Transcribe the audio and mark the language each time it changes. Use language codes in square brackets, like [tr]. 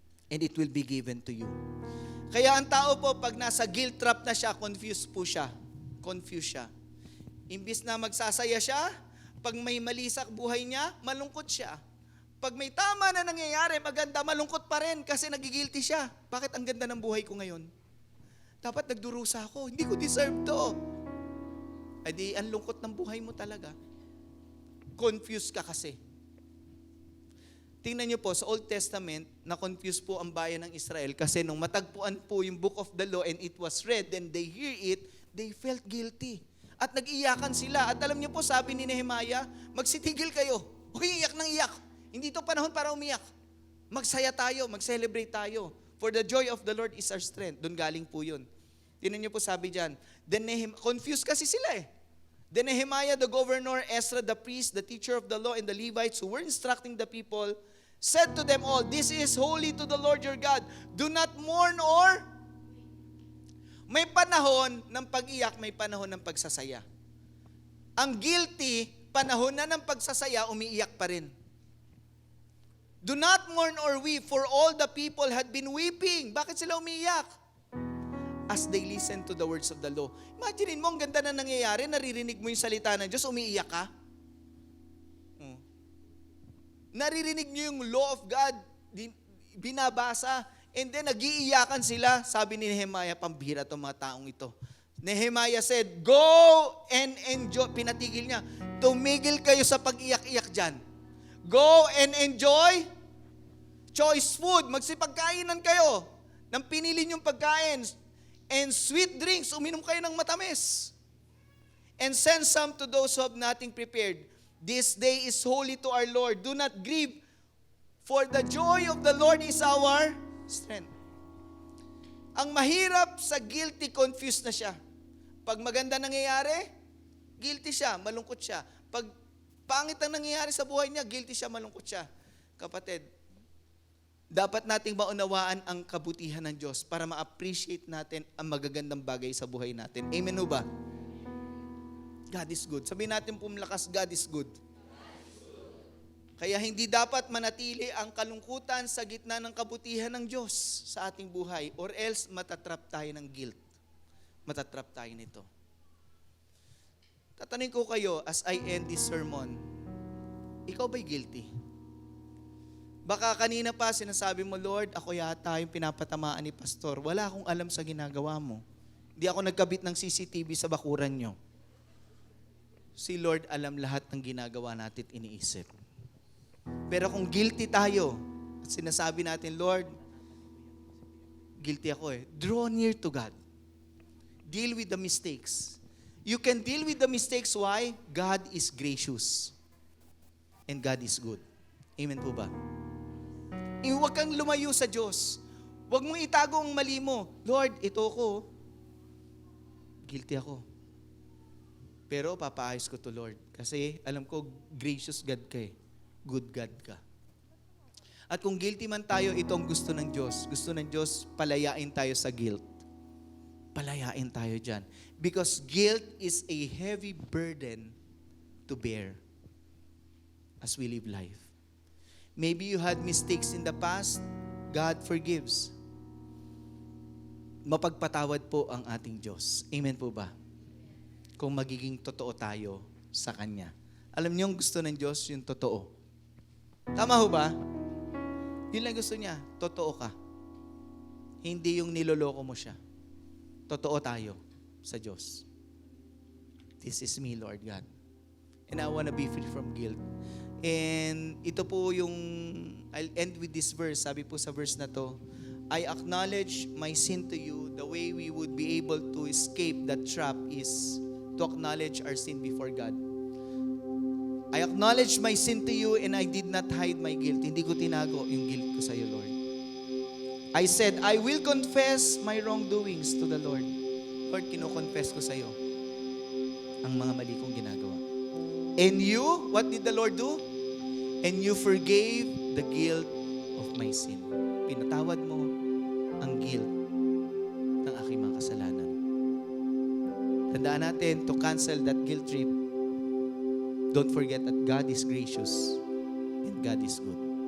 [en] And it will be given to you. [tl] Kaya ang tao po, pag nasa guilt trap na siya, confused po siya. Confused siya. Imbis na magsasaya siya, pag may mali sa buhay niya, malungkot siya. Pag may tama na nangyayari, maganda, malungkot pa rin kasi nagigilty siya. Bakit ang ganda ng buhay ko ngayon? Dapat nagdurusa ako. Hindi ko deserve to. Ay di, ang lungkot ng buhay mo talaga. Confused ka kasi. Tingnan niyo po, sa Old Testament, na-confuse po ang bayan ng Israel kasi nung matagpuan po yung [en] Book of the Law and it was read, and they hear it, they felt guilty. [tl] At nag-iyakan sila. At alam niyo po, sabi ni Nehemiah, magsitigil kayo. Huwag iyak ng iyak. Hindi ito panahon para umiyak. Magsaya tayo, mag-celebrate tayo. [en] For the joy of the Lord is our strength. [tl] Doon galing po yun. Tingnan niyo po sabi dyan. Confused kasi sila eh. [en] Then Nehemiah, the governor, Ezra, the priest, the teacher of the law, and the Levites who were instructing the people, said to them all, this is holy to the Lord your God. Do not mourn or... [tl] May panahon ng pag-iyak, may panahon ng pagsasaya. Ang guilty, panahon na ng pagsasaya, umiiyak pa rin. [en] Do not mourn or weep, for all the people had been weeping. [tl] Bakit sila umiiyak? [en] As they listen to the words of the law. [tl] Imagine mo, ang ganda na nangyayari, naririnig mo yung salita ng Diyos, umiiyak ka. Naririnig niyo yung law of God, binabasa, [en] and then [tl] nag-iiyakan sila. Sabi ni Nehemiah, pambira itong mga taong ito. [en] Nehemiah said, go and enjoy. [tl] Pinatigil niya, tumigil kayo sa pag-iyak-iyak dyan. [en] Go and enjoy choice food. [tl] Magsipagkainan kayo ng pinili niyong pagkain. [en] And sweet drinks, [tl] uminom kayo ng matamis. [en] And send some to those who have nothing prepared. This day is holy to our Lord. Do not grieve, for the joy of the Lord is our strength. [tl] Ang mahirap sa guilty, confused na siya. Pag maganda nangyayari, guilty siya, malungkot siya. Pag pangit ang nangyayari sa buhay niya, guilty siya, malungkot siya. Kapatid, dapat nating maunawaan ang kabutihan ng Diyos para ma-appreciate natin ang magagandang bagay sa buhay natin. Amen ho ba? [en] God is good. [tl] Sabihin natin pumlakas, [en] God is good. [tl] Kaya hindi dapat manatili ang kalungkutan sa gitna ng kabutihan ng Diyos sa ating buhay, or else matatrap tayo ng guilt. Matatrap tayo nito. Tatanungin ko kayo [en] as I end this sermon, [tl] ikaw ba'y guilty? Baka kanina pa sinasabi mo, Lord, ako yata yung pinapatamaan ni Pastor. Wala akong alam sa ginagawa mo. Hindi ako nagkabit ng CCTV sa bakuran nyo. Si Lord alam lahat ng ginagawa natin at iniisip. Pero kung guilty tayo, at sinasabi natin, Lord, guilty ako [en] draw near to God. Deal with the mistakes. You can deal with the mistakes. Why? God is gracious. And God is good. Amen po ba? [tl] Huwag kang lumayo sa Diyos. Huwag mong itago ang mali mo. Lord, ito ko. Guilty ako. Pero papaayos ko to, Lord. Kasi alam ko, [en] gracious God ka Good God ka. [tl] At kung guilty man tayo, itong gusto ng Diyos. Gusto ng Diyos, palayain tayo sa guilt. Palayain tayo dyan. [en] Because guilt is a heavy burden to bear as we live life. Maybe you had mistakes in the past, God forgives. [tl] Mapagpatawad po ang ating Diyos. Amen po ba? Kung magiging totoo tayo sa Kanya. Alam niyo, ang gusto ng Diyos, yung totoo. Tama ho ba? Yun lang gusto niya, totoo ka. Hindi yung niloloko mo siya. Totoo tayo sa Diyos. [en] This is me, Lord God. And I want to be free from guilt. And [tl] ito po yung, [en] I'll end with this verse. [tl] Sabi po sa verse na to, [en] I acknowledge my sin to you. The way we would be able to escape that trap is to acknowledge our sin before God. I acknowledge my sin to you and I did not hide my guilt. [tl] Hindi ko tinago yung guilt ko sa iyo, Lord. [en] I said, I will confess my wrongdoings to the Lord. [tl] Lord, kino-confess ko sa iyo ang mga mali kong ginagawa. [en] And you, what did the Lord do? And you forgave the guilt of my sin. [tl] Pinatawad mo ang guilt ng aking mga kasalanan. Tandaan natin, [en] to cancel that guilt trip, don't forget that God is gracious and God is good.